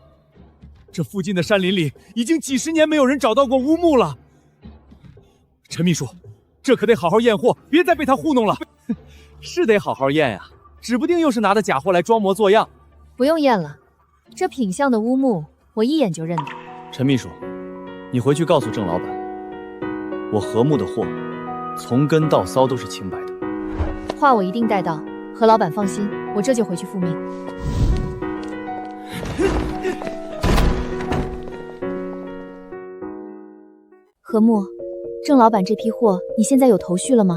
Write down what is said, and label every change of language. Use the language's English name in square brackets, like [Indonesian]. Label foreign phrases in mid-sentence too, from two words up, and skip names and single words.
[Chinese] 這附近的山林裡已經幾十年沒有人找到過烏木了。陳秘書，這可得好好驗貨，別再被他糊弄了。是得好好驗呀，指不定又是拿的假貨來裝模作樣。不用驗了，這品相的烏木我一眼就認得。陳秘書，你回去告訴鄭老闆，我和睦的貨從根到梢都是清白的。話我一定带到，何老板放心，我这就回去复命。何木，郑老板这批貨，你现在有头绪了吗？